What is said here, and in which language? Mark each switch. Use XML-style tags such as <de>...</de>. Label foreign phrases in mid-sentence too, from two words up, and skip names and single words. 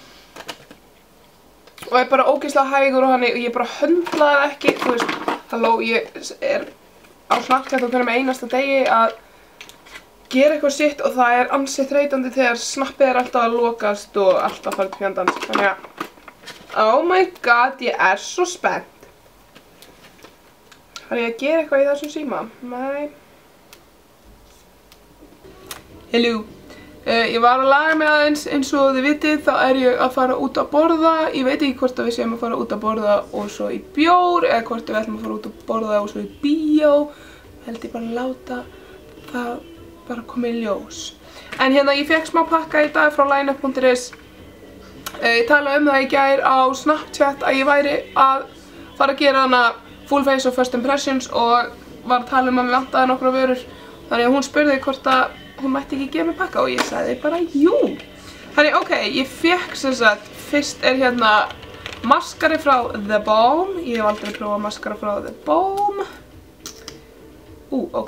<is>Og er bara ógeðslega hægur og ég bara höndla það ekki, þú veist, halló, ég er á Snapchat og hverjum einasta degi að gera eitthvað sitt og það er ansið þreytandi þegar snappið er alltaf að lokast og alltaf farið til fjandans. Þannig að,</is> <en>oh my god,</en> <is>ég er svo spennt. Þarf ég að gera eitthvað í þessum síma? Nei. Hello. Ég var að laga mig aðeins eins og þið vitið, þá er ég að fara út að borða. Ég veit ekki hvort að við séum að fara út að borða og svo í bjór eða hvort við ætlum að fara út að borða og svo í bíó. Held ég bara að láta það bara koma í ljós. En hérna, ég fekk smá pakka í dag frá lineup.is. Ég talaði það í gær á Snapchat að ég væri að fara að gera hana</is> <en>full face</en> <is>og</is> <en>first impressions</en> <is>og var að tala að mér vantaði nokkra vörur. Þannig að hún spurði hvort að hún mætti ekki gefa mig pakka og ég sagði bara jú. Þannig ok, ég fekk sem sagt, fyrst er hérna maskari frá The Balm. Ég hef aldrei prófað maskara frá The Balm. Ok.</is>